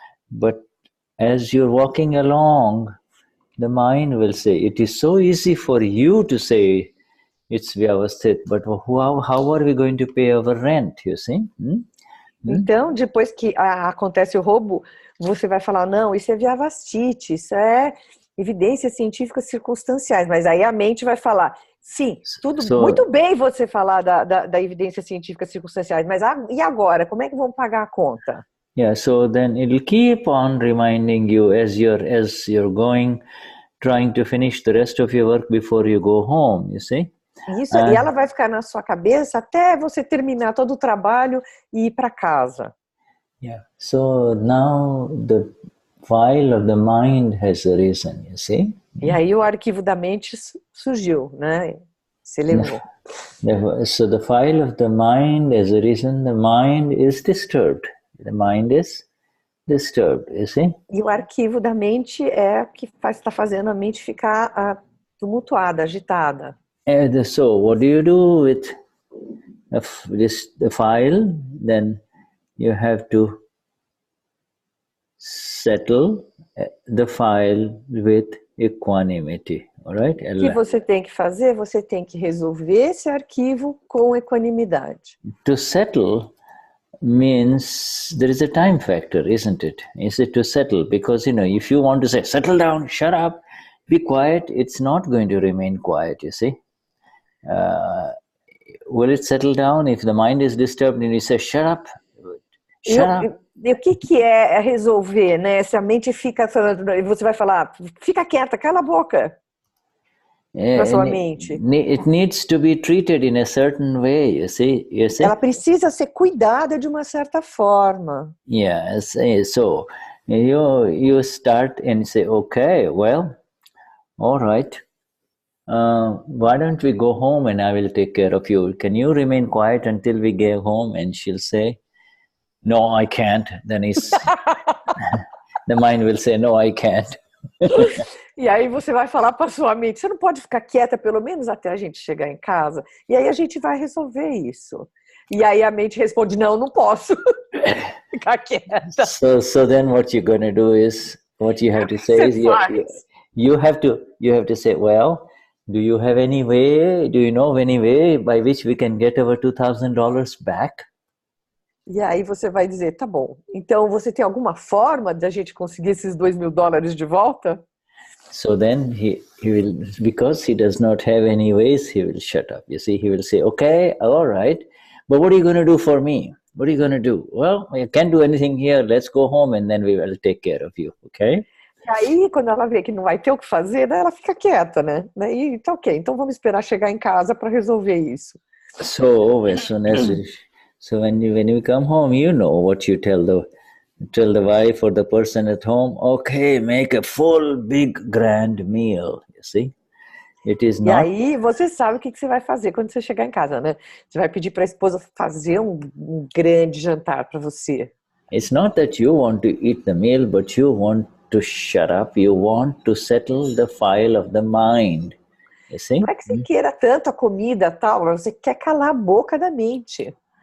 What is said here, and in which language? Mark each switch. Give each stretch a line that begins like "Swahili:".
English: But as you're walking along, the mind will say, it is so easy for you to say it's Vyavasthit, but how are we going to pay our rent, you see?
Portuguese: Então, depois que acontece o roubo, você vai falar, não, isso é Vyavasthit, isso é evidências científicas circunstanciais, mas aí a mente vai falar, Sim, tudo muito bem você falar da evidência científica circunstanciais, mas e agora? Como é que vão pagar a conta?
English: Yeah, so then it will keep on reminding you as you're going, trying to finish the rest of your work before you go home, you see?
Portuguese: Isso, e ela vai ficar na sua cabeça até você terminar todo o trabalho e ir para casa.
English: Yeah. So now the file of the mind has arisen, you see?
Portuguese: E aí o arquivo da mente surgiu, né? Se elevou.
English: So the file of the mind has arisen, the mind is disturbed. The mind is disturbed, you see?
Portuguese: E o arquivo da mente é o que está fazendo a mente ficar tumultuada, agitada.
English: So what do you do with the file? Then you have to settle the file with equanimity, all right?
Portuguese: O que você tem que fazer? Você tem que resolver esse arquivo com equanimidade.
English: To settle means there is a time factor, isn't it? Is it to settle? Because, if you want to say, settle down, shut up, be quiet, it's not going to remain quiet, you see. Will it settle down if the mind is disturbed and you say, shut up, shut up?
Portuguese: E o que é resolver, né? Se a mente fica falando, você vai falar, fica quieta, cala a boca. Para sua mente.
English: It needs to be treated in a certain way, you see?
Portuguese: Ela precisa ser cuidada de uma certa forma.
English: Yes, so you start and say, okay, well, all right. Why don't we go home and I will take care of you? Can you remain quiet until we get home? And she'll say, no, I can't. Then the mind will say, no, I can't.
Portuguese: E aí você vai falar para sua mente, você não pode ficar quieta pelo menos até a gente chegar em casa? E aí a gente vai resolver isso. E aí a mente responde, não posso ficar quieta.
English: So then what you're going to do is, what you have to say is, you have to say, well, do you know of any way by which we can get our $2,000 back?
Portuguese: E aí você vai dizer, tá bom, então você tem alguma forma de a gente conseguir esses $2.000 de volta?
English: So then he will, because he does not have any ways, he will shut up. You see, he will say, okay, all right, but what are you going to do for me? What are you going to do? Well, you can't do anything here, let's go home and then we will take care of you, okay?
Portuguese: E aí, quando ela vê que não vai ter o que fazer, daí ela fica quieta, né? Daí, então, ok, então vamos esperar chegar em casa para resolver isso.
English: So as soon as when you come home, you know what you tell the wife or the person at home. Okay, make a full, big, grand meal. You see, it is not.
Portuguese: E aí você sabe o que você vai fazer quando você chegar em casa, né? Você vai pedir para a esposa fazer um grande jantar para você.
English: It's not that you want to eat the meal, but you want to shut up. You want to settle the file of the mind. You see?
Portuguese: Não é que você queira tanto a comida tal, mas você quer calar a boca da mente.